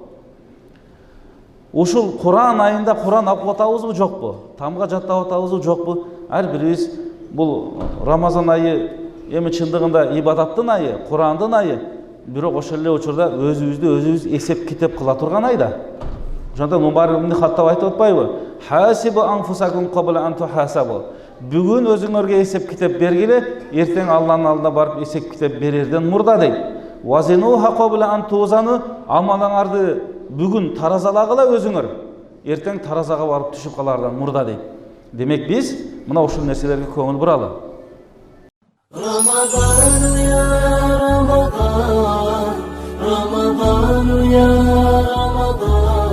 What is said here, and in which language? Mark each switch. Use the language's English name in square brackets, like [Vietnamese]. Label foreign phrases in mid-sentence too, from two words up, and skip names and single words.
[Kyrgyz] Ушул Kur'an айында Kur'an окуп атабызбы, жокпу? Тамга жаттап атабызбы, жокпу? Ар бирибиз бул Рамазан айы эми чындыгында ибадаттын айы, Kur'андын айы. Бирок ошол эле учурда өзүбүздү өзүбүз эсеп китеп кыла турган айда. Ошондон Умар ибн Хаттаб айтып атпайбы? [Arabic] حاسبوا أنفسكم قبل أن تحاسبوا. [Kyrgyz] Бүгүн өзүңөргө эсеп китеп бергиле, эртең Алланын алдына барып эсеп китеп берерден мурда дейт. [Arabic] زنوها قبل أن توزنوا, [Kyrgyz] амалыңарды бүгүн таразалагыла өзүңөр, эртең таразага барып түшүп калардан мурда дейт. Демек биз мына ушул нерселерге көңүл буралы. [Arabic] رمضان يا رمضان رمضان يا رمضان